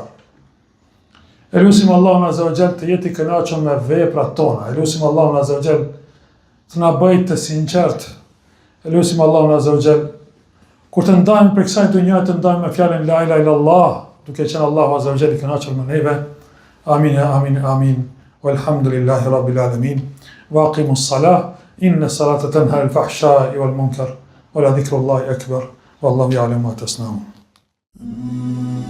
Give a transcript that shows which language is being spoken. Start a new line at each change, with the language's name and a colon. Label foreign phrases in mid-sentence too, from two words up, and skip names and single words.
Albanian: Elusim Allahun
Arabic: عز وجل
Albanian: të jetë i kënaqur me veprat tona. Elusim Allahun
Arabic: عز وجل
Albanian: të na bëjë të sinqert. Elusim Allahun
Arabic: عز وجل
Albanian: kur të ndajmë për kësaj dunja të ndajmë me fjalën
Arabic: لا إله إلا الله,
Albanian: duke qenë Allahu
Arabic: عز وجل
Albanian: i kënaqur me neve. Amin, amin, amin.
Arabic: والحمد لله رب العالمين. وأقم الصلاة. إن الصلاة تنهى عن الفحشاء والمنكر. ولذكر الله أكبر. والله يعلم ما تصنعون.